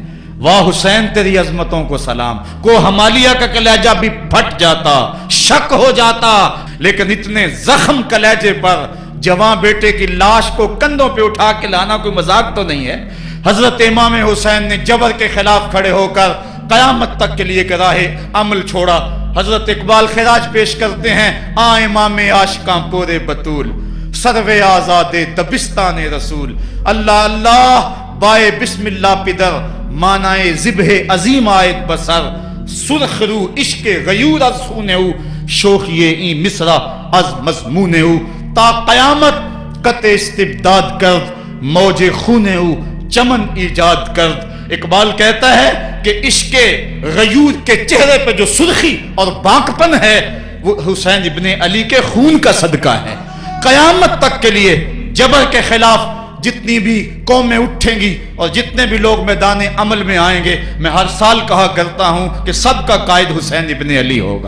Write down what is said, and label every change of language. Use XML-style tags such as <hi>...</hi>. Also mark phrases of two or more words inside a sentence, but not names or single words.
<ur>واہ حسین تیری عظمتوں کو سلام۔ کو ہمالیہ کا کلیجہ بھی پھٹ جاتا، شق ہو جاتا، لیکن اتنے زخم کلیجے پر جواں بیٹے کی لاش کو کندھوں پے اٹھا کے لانا کوئی مذاق تو نہیں ہے. حضرت امام حسین نے جبر کے خلاف کھڑے ہوکر قیامت تک کے لیے راہے عمل چھوڑا. حضرت اقبال خراج پیش کرتے ہیں،</ur> <fa>آ امام عاشقاں پورے بطول، سروے آزاد دبستان رسول، اللہ اللہ بائے بسم اللہ پدر، مانائے ذبح عظیم آیت بسر، سرخ رو عشق غیور از خونہو، شوخی این مصرع از مضمونہو، تا قیامت قطع استبداد کرد، موج خونہو چمن ایجاد کرد۔</fa> <ur>اقبال کہتا ہے کہ عشق غیور کے چہرے پہ جو سرخی اور بانکپن ہے وہ حسین ابن علی کے خون کا صدقہ ہے۔ قیامت تک کے لیے جبر کے خلاف جتنی بھی قومیں اٹھیں گی اور جتنے بھی لوگ میدان عمل میں آئیں گے، میں ہر سال کہا کرتا ہوں کہ سب کا قائد حسین ابن علی ہوگا۔</ur>